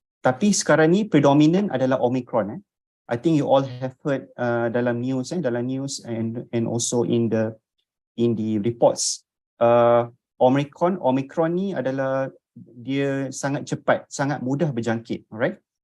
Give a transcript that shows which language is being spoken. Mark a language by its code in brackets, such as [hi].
[ms] Tapi sekarang ni predominant adalah Omicron. [en] I think you all have heard dalam news and also in the reports. [ms] Omicron ni adalah dia sangat cepat, sangat mudah berjangkit, alright?